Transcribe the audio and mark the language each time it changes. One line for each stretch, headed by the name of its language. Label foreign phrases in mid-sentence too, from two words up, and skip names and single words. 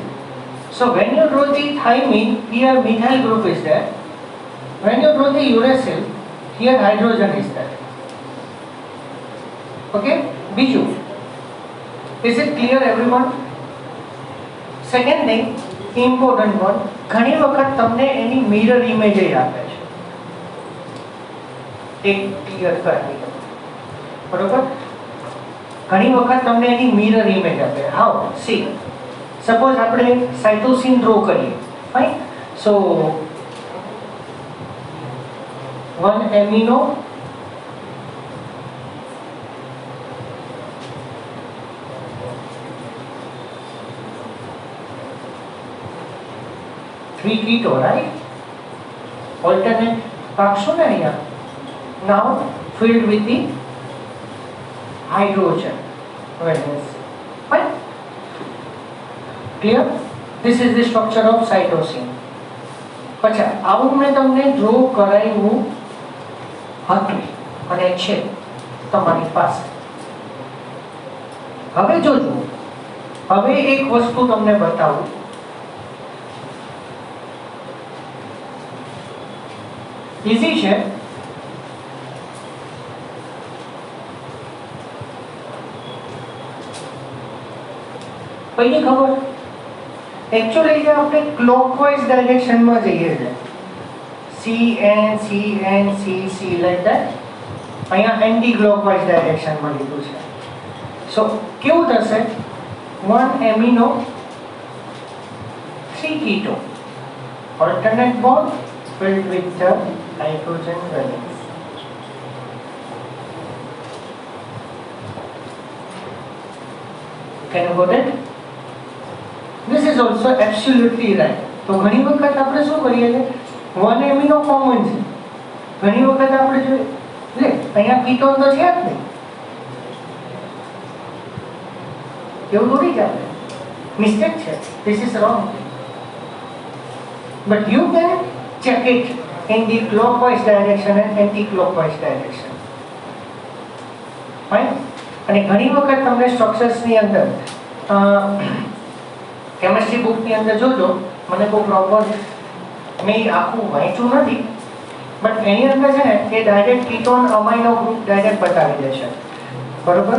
English: So when you draw the thymine, here methyl group is there. When you draw the uracil, here hydrogen is there. Okay, Biju, is it clear everyone? Second thing, important one,
Gujarati: ઘણી વખત તમને એની
English: mirror image
Gujarati: આપે છે, એક ક્લિયર કરી દો, બરોબર? ઘણી વખત તમને એની મિરર ઇમેજ આપે. હાઉ? સી, સપોઝ આપણે સાઇટોસિન ડ્રો કરીએ. ફાઇન.
English: સો 1 amino 3 keto, right? Alternate fraction area. Now filled with the hydrogen valency. Fine. Clear? This is the structure of cytosine.
Gujarati: अच्छा, આવું મેં તમને ડ્રો કરાવ્યું હતું અને છે તમારી પાસે. હવે જોજો, હવે એક વસ્તુ તમને બતાવું. ઇઝી છે.
Hindi: पहिली खबर,
Gujarati: एक्चुअली જે આપણે
English: clockwise direction
Gujarati: જઈએ છે,
English: CN like that,
Gujarati: અહીંયા
English: anti clockwise direction
Gujarati: લીધું છે.
English: સો
Gujarati: કેવું થશે,
English: 1 amino 3 keto, alternate bond filled with the hydrogen valence. Can you got it? This is also absolutely right.
Gujarati: તો ઘણી વખત આપણે શું કરીએ છીએ,
English: 1 amino
Gujarati: કોમન છે, ઘણી વખત આપણે જોઈએ લે અહીંયા કીટોન તો છે જ નહીં, એવું થોડી ચાલે, મિસ્ટેક છે,
English: this is wrong. But you can check it in the clockwise direction and anti-clockwise direction. Fine.
Gujarati: અને ઘણી વખત તમને સ્ટ્રક્ચર્સની અંદર
English: chemistry book
Gujarati: અંદર જોજો, મને કોઈ પ્રોપર મેં આખું વાંચ્યું નથી, બટ એની અંદર છે ને એ
English: direct ketone amino group direct
Gujarati: બતાવી દે છે, બરોબર?